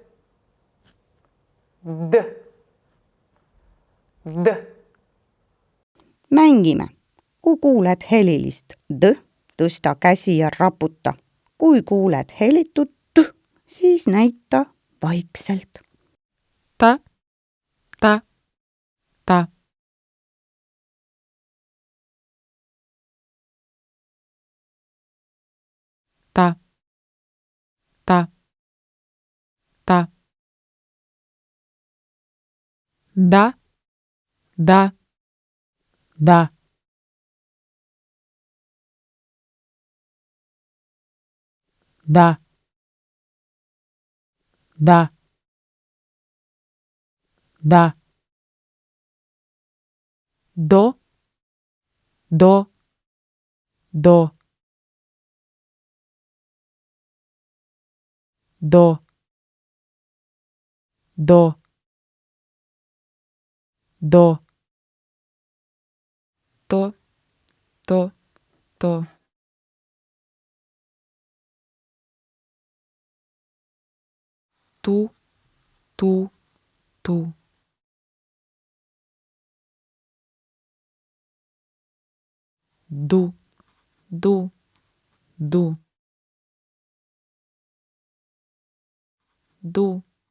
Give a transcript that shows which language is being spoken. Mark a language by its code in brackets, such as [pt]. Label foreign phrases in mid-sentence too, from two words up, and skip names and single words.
[et] Mängime. Kui kuuled helilist d, tõsta käsi ja raputa. Kui kuuled helitut t, siis näita vaikselt. Ta. Ta. Ta. Da. Da. Da. Da. Da. Da. Do. Do. Do. Do. Do. Do. To. To. To. Tu. Tu. Tu. Du. Du. Du. Du.